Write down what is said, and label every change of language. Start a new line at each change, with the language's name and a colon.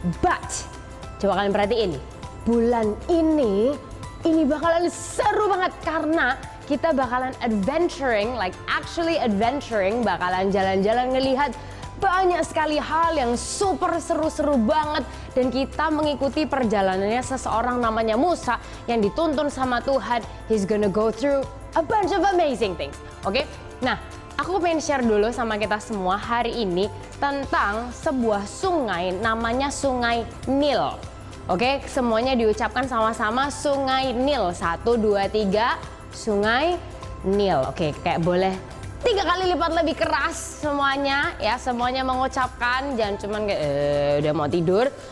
Indonesian: But, coba kalian perhatiin, bulan ini bakalan seru banget karena kita bakalan adventuring,
English: like actually adventuring,
Indonesian: bakalan jalan-jalan ngelihat banyak sekali hal yang super seru-seru banget. Dan kita mengikuti perjalanannya seseorang namanya Musa yang dituntun sama Tuhan.
English: He's gonna go through a bunch of amazing things. Oke?
Indonesian: Nah, aku pengen share dulu sama kita semua hari ini tentang sebuah sungai namanya Sungai Nil. Oke, semuanya diucapkan sama-sama Sungai Nil. 1, 2, 3, Sungai Nil. Oke, kayak boleh 3 kali lipat lebih keras semuanya ya, semuanya mengucapkan, jangan cuman kayak udah mau tidur.